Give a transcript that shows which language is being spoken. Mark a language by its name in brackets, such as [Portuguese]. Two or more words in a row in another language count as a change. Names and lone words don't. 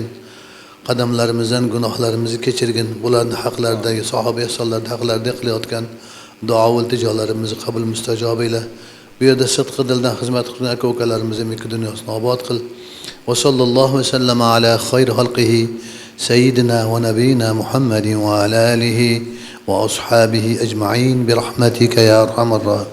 [Uzbek] Qadamlarimizdan gunohlarimizni kechirgin. Bularni haqlaridagi sahoba ihsonlarning haqlarida qilayotgan duo va iltijolarimizni qabul mustajob eyle. Bu yerda sidqi dildan xizmat qilgan aka-ukalarimizni ikki dunyosini obod qil. [Arabic] وصلى الله وسلم على خير خلقه سيدنا ونبينا محمد وعلى آله وأصحابه أجمعين برحمتك يا أرحم الراحمين.